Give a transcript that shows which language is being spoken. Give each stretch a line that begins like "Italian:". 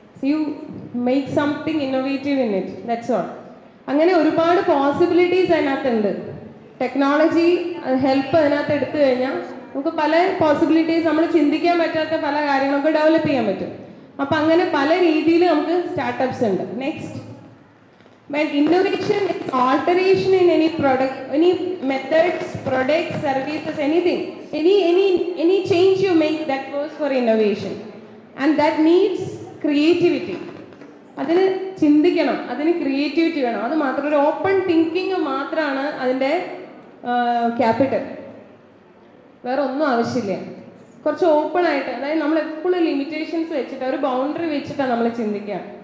English: You make something innovative in it, that's all.
Malayalam: അങ്ങനെ ഒരുപാട് possibilities അതിനകത്തുണ്ട്. ടെക്നോളജി ഹെൽപ്പ് അതിനകത്ത് എടുത്തു കഴിഞ്ഞാൽ നമുക്ക് പല പോസിബിലിറ്റീസ്, നമ്മൾ ചിന്തിക്കാൻ പറ്റാത്ത പല കാര്യങ്ങളൊക്കെ ഡെവലപ്പ് ചെയ്യാൻ പറ്റും. അപ്പം അങ്ങനെ പല രീതിയിൽ നമുക്ക് സ്റ്റാർട്ടപ്സ് ഉണ്ട്.
English: Next, when innovation is alteration in any product, any methods, products, services, anything, any change you make, that goes for innovation, and that needs creativity.
Malayalam: അതിന് ചിന്തിക്കണം, അതിന് ക്രിയേറ്റിവിറ്റി വേണം. അത് മാത്രം ഒരു ഓപ്പൺ തിങ്കിങ് മാത്രമാണ് അതിൻ്റെ ക്യാപിറ്റൽ, വേറെ ഒന്നും ആവശ്യമില്ല. കുറച്ച് ഓപ്പൺ ആയിട്ട്, അതായത് നമ്മൾ എപ്പോഴും ലിമിറ്റേഷൻസ് വെച്ചിട്ട് ഒരു ബൗണ്ടറി വെച്ചിട്ടാണ് നമ്മൾ ചിന്തിക്കുക.